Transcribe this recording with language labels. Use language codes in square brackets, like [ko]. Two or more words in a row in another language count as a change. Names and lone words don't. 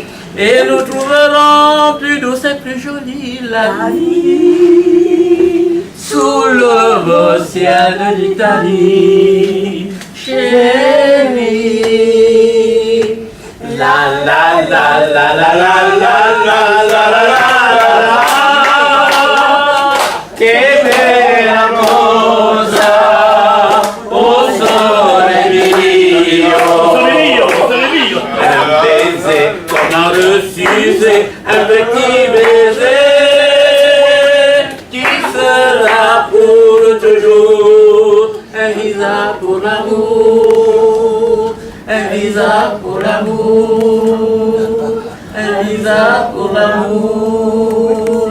[fr] Et nous trouverons plus douce et plus jolie la vie sous le beau ciel de l'Italie, chérie. La la la la la la la la la la la. [it] Che bella cosa, oh sole mio. [fr] Un baiser qu'on a reçu, c'est un petit baiser qui sera pour toujours un visa pour l'amour, un visa pour l'amour, un visa pour l'amour.